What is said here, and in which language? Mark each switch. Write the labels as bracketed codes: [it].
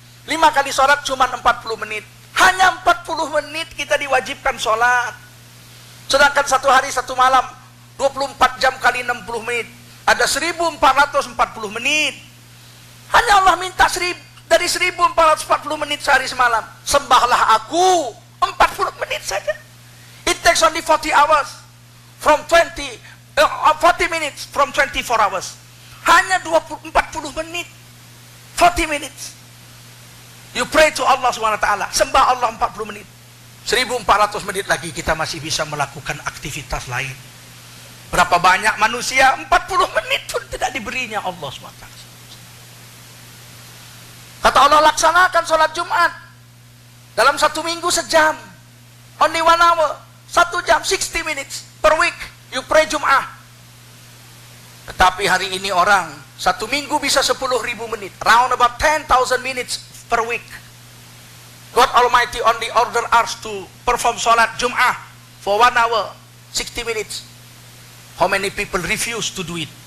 [id] 5 kali sholat cuma 40 menit. Hanya 40 menit kita diwajibkan sholat. Sedangkan 1 hari 1 malam 24 jam kali 60 menit. Ada 1440 menit. Hanya Allah minta dari 1440 menit sehari semalam. Sembahlah aku 40 menit saja. [en] It takes only 40 hours from 40 minutes from 24 hours. [id] Hanya 40 menit. [en] 40 minutes. You pray to Allah SWT. [id] Sembah Allah 40 menit. 1400 menit lagi kita masih bisa melakukan aktivitas lain. Berapa banyak manusia 40 menit pun tidak diberinya Allah SWT. Kata Allah, laksanakan sholat Jumat dalam 1 minggu sejam. [en] Only 1 hour. [id] 1 jam, [en] 60 minutes per week. You pray Jum'ah. [id] Tetapi hari ini orang 1 minggu bisa 10.000 menit. [en] Round about 10,000 minutes per week. God Almighty only order us to perform salat Jum'ah for 1 hour, 60 minutes. How many people refuse to do it?